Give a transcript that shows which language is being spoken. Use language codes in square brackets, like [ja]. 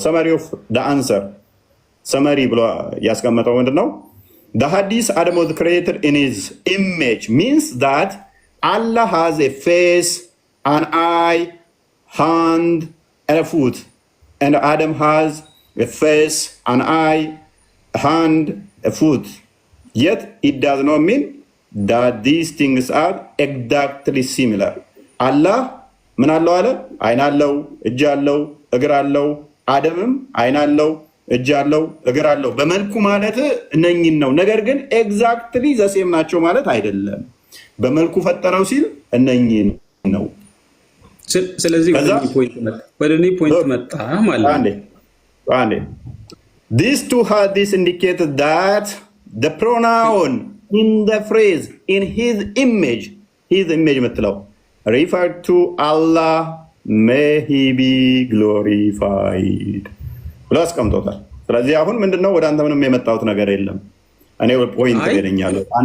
[am] ሰመሪ ኦፍ ደ አንሰር ሰመሪ ብሎ ያስቀመጠው ምንድን ነው? [en] The hadith Adam was created in his image means that Allah has a face, an eye, hand, and a foot. And Adam has a face, an eye, a hand, a foot. Yet it does not mean that these things are exactly similar. [am] Allah ምን አለው አለ? አይን አለው፣ እጅ አለው፣ እግር አለው። አደምም አይን አለው፣ እጅ አለው፣ እግር አለው። በመልኩ ማለት እነኝን ነው። ነገር ግን ኤግዛክትሊ ዘሴም ናቸው ማለት አይደለም። በመልኩ ፈጠረው ሲል እነኝን ነው። ስለዚህ ወደ እኔ ፖይንት መጣ ማለት ነው። [en] These two hadiths indicate that the pronoun in the phrase in his image [am] ምትለው [en] referred to Allah, may he be glorified [am] ብሎ አስቀምጦታል። ስለዚህ አሁን ምንድነው ወደ አንተ ምንም የመጣሁት ነገር የለም። እኔ ፖይንት ገደኛለሁ።